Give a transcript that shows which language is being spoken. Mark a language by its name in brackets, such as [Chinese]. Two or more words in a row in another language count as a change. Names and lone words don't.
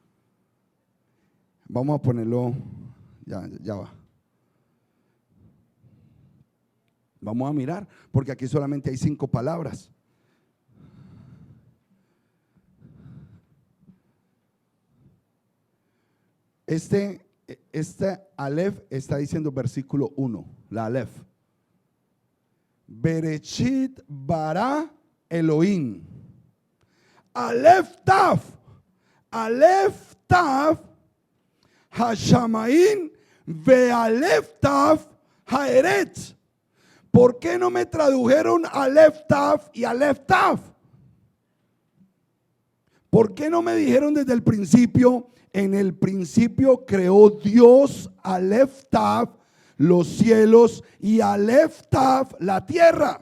[Spanish] Vamos a ponerlo, ya va. Vamos a mirar, porque aquí solamente hay 5 palabras. Este Aleph está diciendo versículo 1, la Aleph. [Hebrew] בראשית ברא אלהים. אלף תו. אלף תו. השמים ואלף תו הארץ. [Spanish] ¿Por qué no me tradujeron Aleph Taf y Aleph Taf? ¿Por qué no me dijeron desde el principio? En el principio creó Dios Aleph Taf, los cielos, y Aleph Taf, la tierra.